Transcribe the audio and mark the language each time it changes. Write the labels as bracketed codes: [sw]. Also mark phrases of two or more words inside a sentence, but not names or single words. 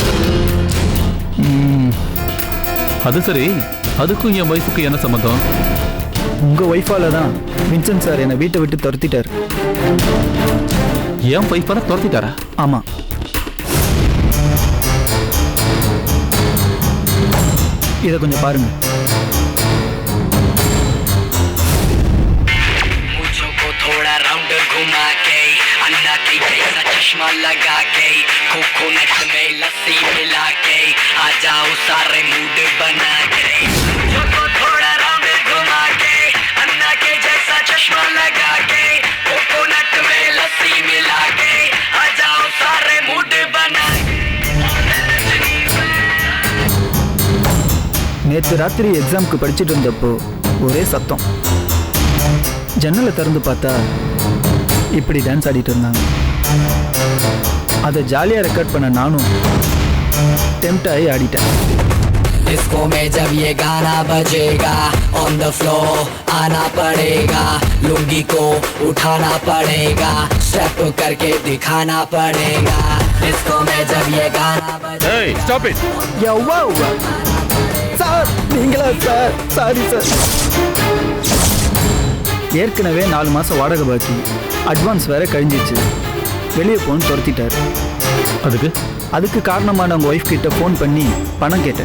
[ta] அது சரி, அதுக்கும் என் ஒய்ஃபுக்கு என்ன சம்மந்தம்? உங்கள் ஒய்ஃபால தான் வின்சென்ட் சார் என்னை வீட்டை விட்டு துரத்திட்டார். என் ஒய்ஃபால துரத்திட்டாரா? ஆமாம். இதை கொஞ்சம் பாருங்க. [hi] चश्मा लगा के कोकोनट में लस्सी मिला के आ जाओ सारे मूड बना के मुझको थोड़ा राउंड घुमा के अन्ना के जैसा चश्मा लगा के कोकोनट में लस्सी मिला के आ जाओ सारे मूड बना [ta] நேற்று ராத்திரி எக்ஸாமுக்கு படிச்சுட்டு இருந்தப்போ ஒரே சத்தம். ஜன்னலை திறந்து பார்த்தா இப்படி டான்ஸ் ஆடிட்டு இருந்தாங்க. அதை ஜாலியாக ரெக்கார்ட் பண்ண நானும் டெம்ட் ஆகி ஆடிட்டேன். [hi] डिस्को में जब ये गाना बजेगा [en] on the floor [hi] आना पड़ेगा लुंगी को उठाना पड़ेगा स्टेप करके दिखाना पड़ेगा डिस्को में जब ये गाना बजेगा [ta] ஏய் [en] stop it. [ta] யவ்வா சார், நீங்களா சார்? [en] sorry sir. [ta] ஏற்கனவே 4 மாதம் வாடகை பாக்கி, அட்வான்ஸ் வேற கழிஞ்சிச்சு. வெளியே போன்னு துரத்திட்டார். அதுக்கு காரணமான உங்கள் ஒய்ஃப் கிட்ட ஃபோன் பண்ணி பணம் கேட்டேன்.